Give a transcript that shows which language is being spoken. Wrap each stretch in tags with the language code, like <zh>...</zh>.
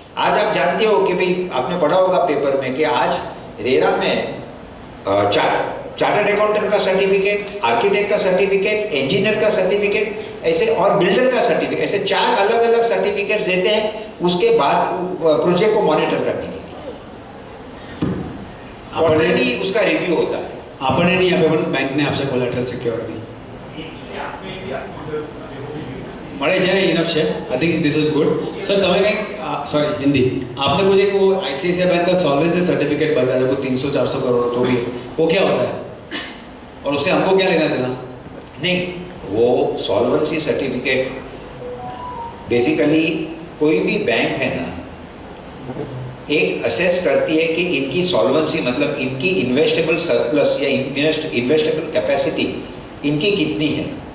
<hi>आज आप जानते हो कि भाई आपने पढ़ा होगा पेपर में कि आज रेरा में चार्टर्ड अकाउंटेंट का सर्टिफिकेट, आर्किटेक्ट का सर्टिफिकेट, इंजीनियर का सर्टिफिकेट ऐसे और बिल्डर का सर्टिफिकेट, ऐसे 4 अलग अलग सर्टिफिकेट्स देते हैं उसके बाद प्रोजेक्ट को मॉनिटर करने के लिए. क्वार्टरली उसका रिव्यू होता है.</hi> <gu>આપણે નહીં આપે પણ બેંકને આપશે કોલેટરલ સિક્યોરિટી મળે છે ને ઇનફ છે.</gu> <en>I think this is good.</en> <hi>Sir</hi> <gu>તમે કંઈક</gu> <hi>सॉरी हिंदी आपने मुझे वो ICICI बैंक का सॉल्वेंसी सर्टिफिकेट बताया वो 300-400 करोड़ जो भी वो क्या होता है और उससे हमको क्या लेना देना? नहीं, वो सॉल्वेंसी सर्टिफिकेट बेसिकली कोई भी बैंक है ना एक असेस करती है कि इनकी सॉल्वेंसी मतलब इनकी इन्वेस्टेबल सरप्लस या इन्वेस्टेबल कैपेसिटी इनकी कितनी है.</hi>